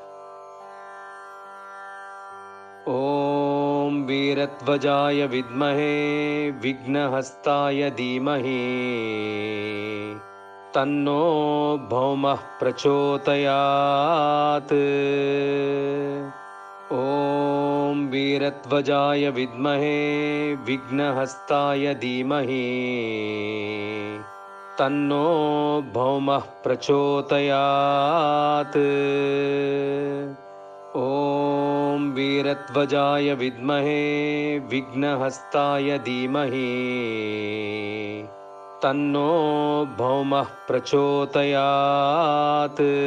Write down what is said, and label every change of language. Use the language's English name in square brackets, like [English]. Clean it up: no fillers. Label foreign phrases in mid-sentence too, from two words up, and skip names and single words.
[Sanskrit] ॐ वीरध्वजाय विद्महे विघ्नहस्ताय धीमहि तन्नो भौमः प्रचोदयात्. ॐ वीरध्वजाय विद्महे विघ्नहस्ताय धीमहि तन्नो भौमः प्रचोदयात्. ॐ वीरध्वजाय विद्महे विघ्नहस्ताय धीमहि तन्नो भौमः प्रचोदयात्.